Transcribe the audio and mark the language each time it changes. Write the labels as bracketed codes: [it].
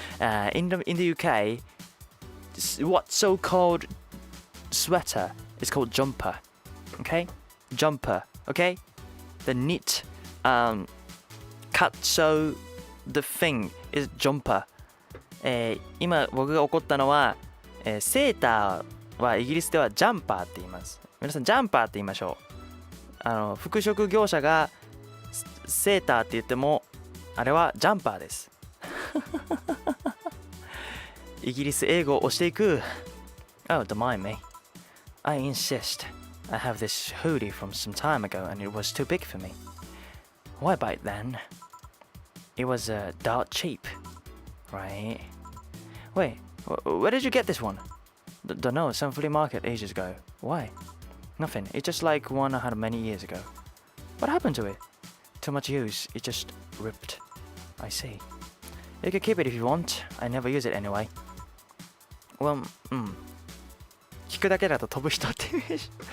[en] In the UK, what's so-called sweater is called jumper. Okay? Jumper. Okay? The knit cut so the thing is jumper. [ja] 今僕が怒ったのは、セーターはイギリスではジャンパーって言います。皆さんジャンパーって言いましょう。服飾業者がセーターって言ってもあれはジャンパーです。イギリス英語を押していく。 [en] Oh, don't mind me. I insist. I have this hoodie from some time ago and it was too big for me. Why buy it then? It was dirt cheap, right? Wait, where did you get this one? Don't know, some flea market ages ago. Why? Nothing, it's just like one I had many years ago. What happened to it? Too much use, it just ripped. I see. You can keep it if you want. I never use it anyway. [ja] Well, 聞くだけだと飛ぶ人ってイメージ。